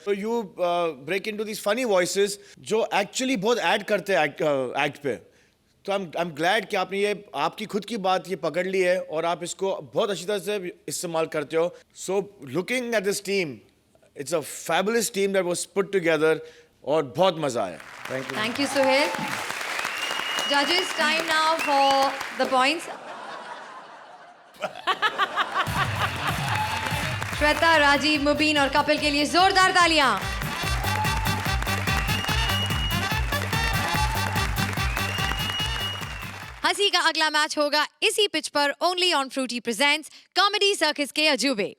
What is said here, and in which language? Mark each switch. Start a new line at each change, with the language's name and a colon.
Hindi: तो
English: you break into these funny voices
Hindi: जो actually बहुत ऐड करते हैं एक्ट पे. तो
English: I am glad
Hindi: कि आपने ये आपकी खुद की बात ये पकड़ ली है और आप इसको बहुत अच्छी तरह से इस्तेमाल करते हो.
English: so looking at this team, it's a fabulous team that was put together
Hindi: और बहुत मजा आया.
English: Thank you. Thank you, Suhail. Judges, time now for the points.
Hindi: Shweta, Rajiv, मुबीन और कपिल के लिए जोरदार तालियां. हंसी का अगला मैच होगा इसी पिच पर, only on Frooti presents comedy circus के अजूबे.